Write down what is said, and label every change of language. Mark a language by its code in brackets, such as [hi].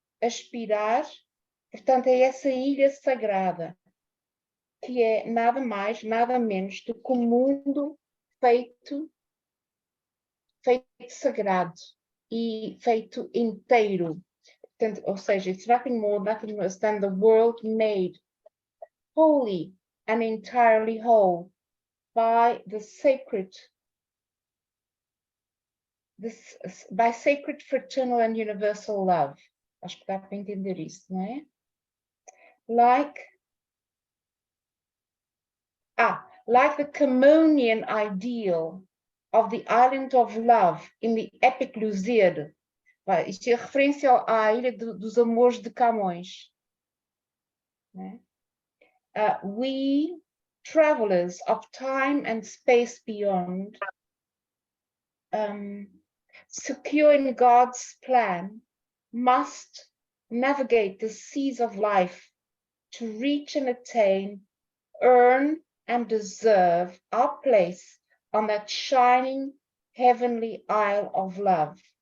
[pt] Aspirar, portanto, a essa ilha sagrada, que é nada mais, nada menos do que um mundo feito sagrado e feito inteiro. Portanto, ou seja, [en] it's nothing more, nothing less than the world made holy and entirely whole by the sacred by sacred, fraternal and universal love. [pt] Acho que dá para entender isso, não é? [en] Like the Camonian ideal of the island of love in the epic Lusíada. [pt] Isto é referência à ilha dos amores de Camões. Né? [en] We, travelers of time and space beyond, secure in God's plan, must navigate the seas of life to reach and attain, earn and deserve our place on that shining heavenly isle of love.